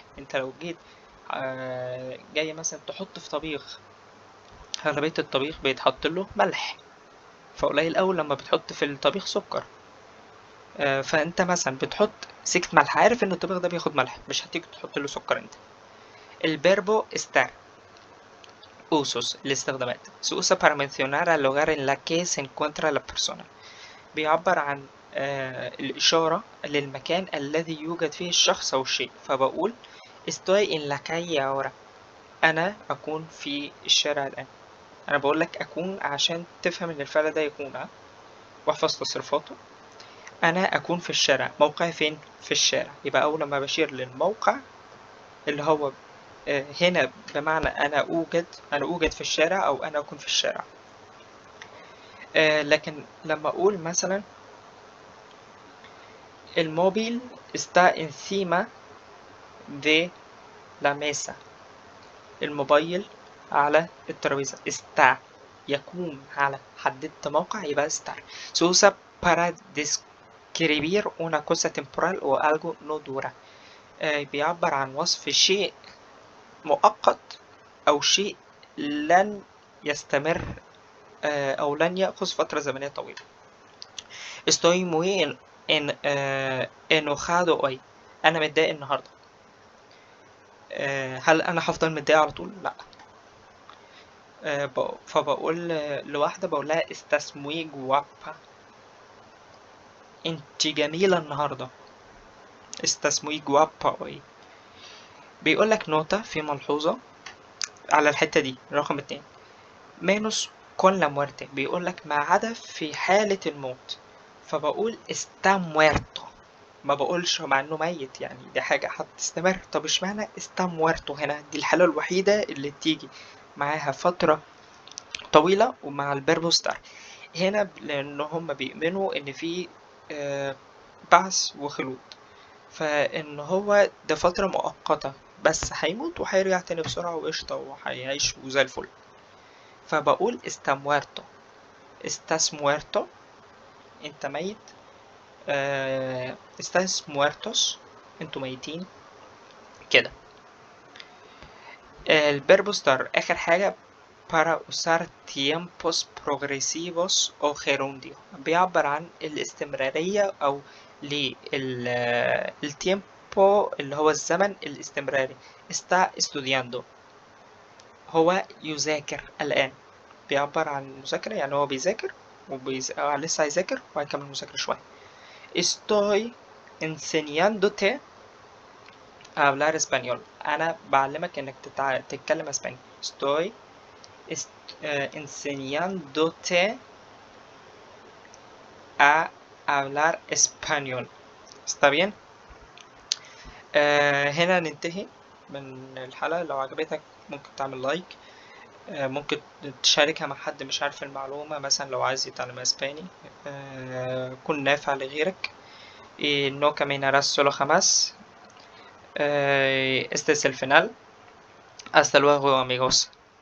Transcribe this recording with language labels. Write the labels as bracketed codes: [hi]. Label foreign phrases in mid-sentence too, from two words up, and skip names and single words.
[ar] انت لو جيت جاي مثلا تحط في طبيخ، أغلبية الطبيخ بيتحط له ملح، فقليل أوي لما بتحط في الطبيخ سكر. فانت مثلا بتحط سكة ملح، عارف ان الطبيخ ده بياخد ملح، مش هتيجي تحط له سكر انت. الفيربو [es] estar، usos، [ar] الاستخدامات. [es] se usa para mencionar al lugar en la que se encuentra la persona، [ar] بيعبر عن الإشارة للمكان الذي يوجد فيه الشخص أو الشيء. [es] فبقول estoy en la calle ahora، [ar] أنا أكون في الشارع الآن. أنا بقول لك أكون عشان تفهم إن الفعل ده يكون، واحفظ تصرفاته. أنا أكون في الشارع، موقعي فين؟ في الشارع. يبقى أول ما بشير للموقع اللي هو هنا بمعنى أنا أوجد في الشارع، أو أنا أكون في الشارع. لكن لما أقول مثلا الموبيل [es] está encima de la mesa، [ar] الموبايل على الترابيزة. está يكون على، حددت موقع يبقى estar. [es] se usa para describir una cosa temporal o algo no dura، [ar] بيعبر عن وصف شيء مؤقت أو شيء لن يستمر أو لن يأخذ فترة زمنية طويلة. [es] estoy muy enojado hoy، [ar] أنا متضايق النهاردة. هل أنا هفضل متضايق على طول؟ لأ. فبقول لواحدة بقول لها [es] estás muy guapa، [ar] انت جميلة النهاردة. [es] estás muy guapa hoy. [ar] بيقول لك نوتة في ملحوظة على الحتة دي، رقم 2، [es] menos con la muerte، [ar] بيقول لك ما عدا في حالة الموت. [es] فبقول está muerto، [ar] ما بقولش مع انه ميت، يعني دي حاجة هتستمر. طب اشمعنى [es] está muerto [ar] هنا؟ دي الحالة الوحيدة اللي تيجي معاها فترة طويلة ومع الفيربو ستار هنا، لان هم بيؤمنوا ان في بعث وخلود، فان هو ده فترة مؤقتة بس هيموت وهيرجع تاني بسرعة وقشطة وهيعيش وزي الفل. [es] فبقول está muerto، estás muerto، [ar] انت ميت. [es] estás muertos، [ar] انتوا ميتين كده. الفيربو ستار آخر حاجة [es] para usar tiempos progresivos o gerundio، [ar] بيعبر عن الاستمرارية أو التيمبو اللي هو الزمن الاستمراري. [es] está estudiando، [ar] هو يذاكر الآن، بيعبر عن المذاكرة، يعني هو بيذاكر لسه هيذاكر وهيكمل مذاكرة شوية. [es] estoy enseñándote a hablar español، [ar] أنا بعلمك إنك تتكلم اسباني. [es] estoy enseñándote a hablar español، está bien. [ar] هنا ننتهي من الحلقة. لو عجبتك ممكن تعمل لايك، ممكن تشاركها مع حد مش عارف المعلومة، مثلا لو عايز يتعلم اسباني، يكون نافع لغيرك. [es] Y no caminarás solo jamás. Este es el final. Hasta luego, amigos.